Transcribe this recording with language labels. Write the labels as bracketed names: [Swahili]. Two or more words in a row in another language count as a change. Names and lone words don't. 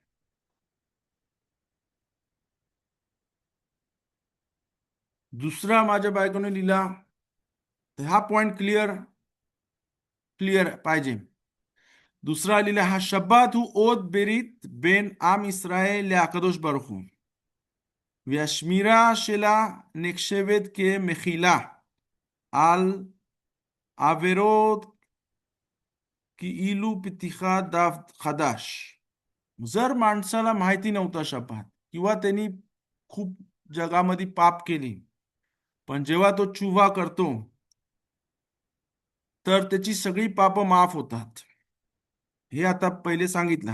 [Marathi] दुसरा माझ्या बायकोने लिहिला, हा पॉइंट क्लिअर क्लिअर पाहिजे. दुसरा लिहिला, हा [Hebrew] השבת הוא עוד ברית בין עם ישראל הקדוש ברוך הוא, והשמירה שלה נחשבת כמחילה על עבירות כאילו פתיחת דף חדש. [Marathi] जर माणसाला माहिती नव्हता शब्दात किंवा त्यांनी खूप जगामध्ये पाप केली, पण जेव्हा तो चुवा करतो तर त्याची सगळी पाप माफ होतात. हे आता पहिले सांगितलं.